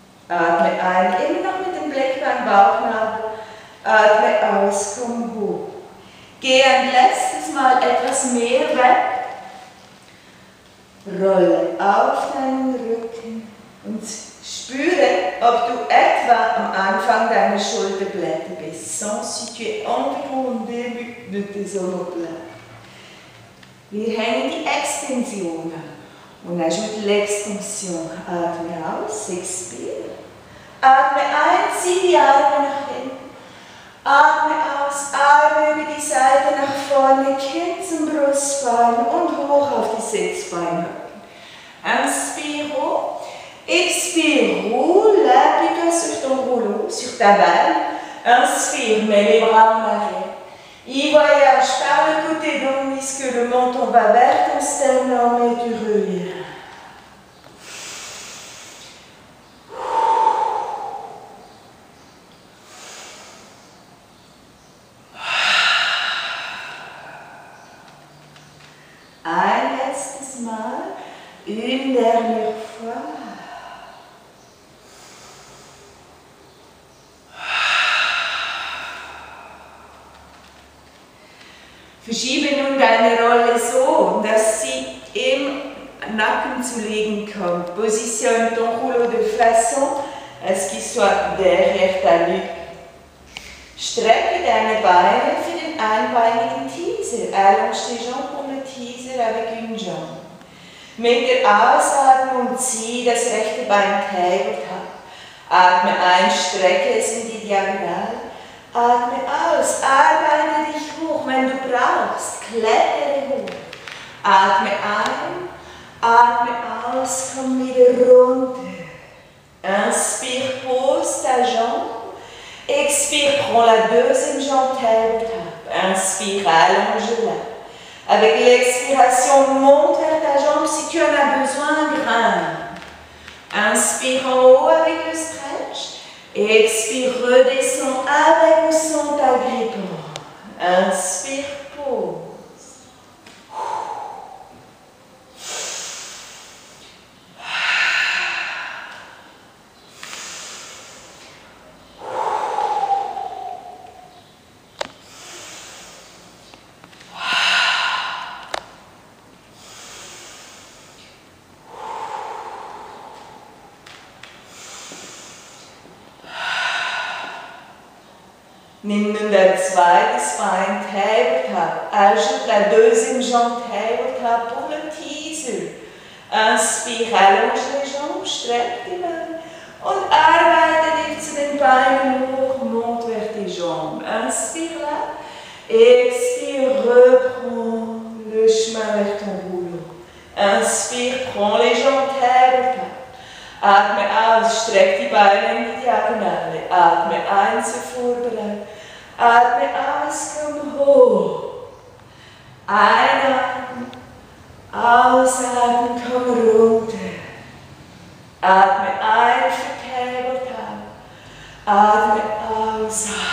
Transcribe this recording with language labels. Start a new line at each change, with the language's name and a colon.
German: Atme ein, immer noch mit dem Blick beim Bauchnabel, atme aus, komm hoch. Geh ein letztes Mal etwas mehr weg. Rolle auf deinen Rücken und spüre, ob du etwa am Anfang deiner Schulterblätter bist.
French: Sens si tu es environ au début de tes omoplates.
German: Wir hängen die Extension an und
French: ajoute l'extension.
German: Atme aus,
French: expire.
German: Atme ein, zieh die Arme nach hinten. Atme aus, Arme über die Seite nach vorne, Kinn zum Brustbein und hoch auf die Sitzbeine.
French: Inspire haut, expire, roule, appuie-toi sur ton rouleau, sur ta balle. Inspire, mets les bras en arrière. Il voyage par le côté tandis que le menton va vers ton sternum et tu reviens.
German: Ein letztes Mal,
French: une dernière fois.
German: Verschiebe nun deine Rolle so, dass sie im Nacken zu liegen kommt.
French: Positionne ton rouleau de façon à ce qu'il soit derrière ta nuque.
German: Strecke deine Beine für den einbeinigen Teaser.
French: Allonge tes jambes pour le teaser avec une jambe.
German: Mit der Ausatmung zieh das rechte Bein Tabletop. Atme ein, strecke es in die Diagonale. Atme aus, arbeite dich hoch, wenn du brauchst, klettere hoch. Atme ein, atme aus, komm wieder runter.
French: Inspire, pose ta jambe. Expire, prends la deuxième jambe tabletop. Inspire, allonge-la. Avec l'expiration, monte vers ta jambe si tu en as besoin, grimpe. Inspire en haut avec le stretch. Expire, redescends avec ou sans t'agrippant. Inspire, pause.
German: Nimm nun dein zweites Bein Tabletop.
French: Ajoute la deuxième jambe Tabletop pour le teaser. Inspire, allonge les jambes,
German: streck die Beine und arbeite dich zu den Beinen hoch,
French: monte vers tes jambes. Inspire là, expire, reprends le chemin vers ton rouleau. Inspire, prends les jambes Tabletop.
German: Atme aus, streck die Beine in die Diagonale. Atme ein zur Vorbereitung. Atme aus, komm hoch. Einatmen, ausatmen, komm runter. Atme ein für Tabletop. Atme aus.